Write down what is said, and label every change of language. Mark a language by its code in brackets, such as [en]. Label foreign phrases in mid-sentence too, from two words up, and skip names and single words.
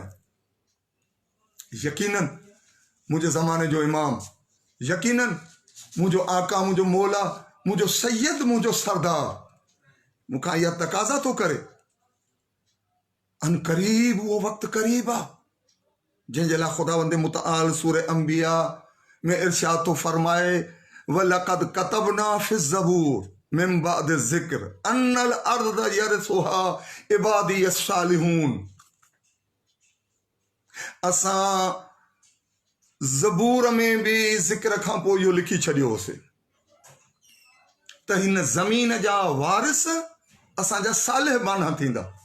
[sd] यकीनन मुंहिंजे ज़माने जो इमाम, यकीनन मुंहिंजो आका, मुंहिंजो मौला, मुंहिंजो सैयद, मुंहिंजो सरदार मूंखां इहा तक़ाज़ा थो करे। अन क़रीब उहो वक़्तु क़रीब आहे जंहिंजे लाइ ख़ुदावंद मुतआल सूरह अंबिया में इरशाद थो फरमाए, [ar] ولقد كتبنا في الزبور من بعد ذكر أن الأرض يرثها عبادي الصالحون. [sd] असां ज़बूर में भी ज़िक्र खां पोइ इहो लिखी छॾियो होसीं त हिन ज़मीन जा वारिस असांजा सालिह बाना थींदा।